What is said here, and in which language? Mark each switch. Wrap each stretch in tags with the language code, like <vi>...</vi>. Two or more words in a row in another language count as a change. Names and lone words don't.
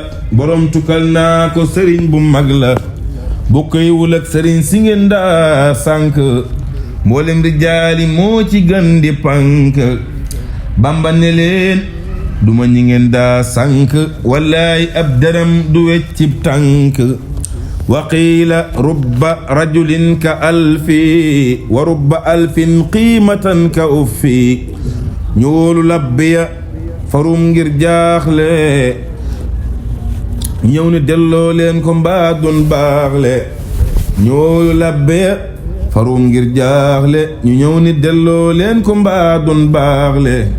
<wo>borom tukkal naa ko sëriñ bu mag la. Bu koy wul ak sëriñ si ngeen daa sànk, mboolem rijaali moo ci gën di pànk. Bamba ne leen, "Duma ñi ngeen daa sànk, wallaay ab dërëm du weccib tànk."</wo> <ar>وقيل رب رجل كألف، ورب ألف قيمة كأف.</ar> <wo>Ñu wóolu labbe ya farum ngir jaaxle, ñëw ni delloo leen ko mbaa dun baaxle. Ñu wóolu labbe ya farum ngir jaaxle, ñu ñëw ni delloo leen ko mbaa dun baaxle.</wo>